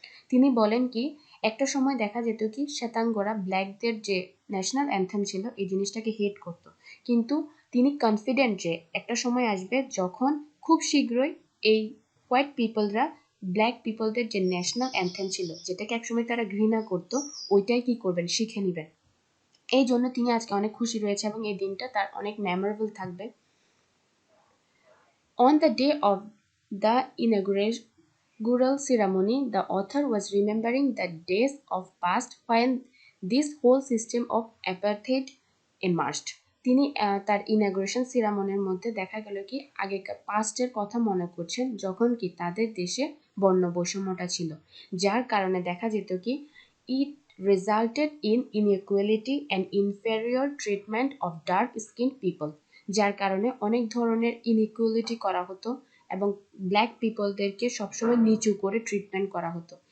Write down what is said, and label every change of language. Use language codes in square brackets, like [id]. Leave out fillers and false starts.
[bn] তিনি বলেন কি একটা সময় দেখা যেত কি শ্বেতাঙ্গরা ব্ল্যাকদের যে ন্যাশনাল অ্যান্থেম ছিল এই জিনিসটাকে হেট করত, কিন্তু তিনি কনফিডেন্ট যে একটা সময় আসবে যখন খুব শীঘ্রই এই হোয়াইট পিপলরা ব্ল্যাক পিপলদের যে ন্যাশনাল অ্যান্থেম ছিল যেটাকে একসময় তারা ঘৃণা করত ওইটাই কি করবেন, শিখে নেবেন। এই জন্য তিনি আজকে অনেক খুশি রয়েছে এবং এই দিনটা তার অনেক মেমোরেবল থাকবে। [en] On the day of the inaugural ceremony, the author was remembering the days of past when this whole system of apartheid emerged. [bn] তিনি তার ইনাগুরেশন সিরামনির মধ্যে দেখা গেল কি আগেকার পাস্টের কথা মনে করছেন যখন কি তাদের দেশে বর্ণ বৈষম্যটা ছিল, যার কারণে দেখা যেত কি [en] it resulted in inequality and inferior treatment of dark skinned people, [bn] যার কারণে অনেক ধরনের ইনইকুয়ালিটি করা হতো এবং ব্ল্যাক পিপলদেরকে সবসময় নিচু করে ট্রিটমেন্ট করা হতো।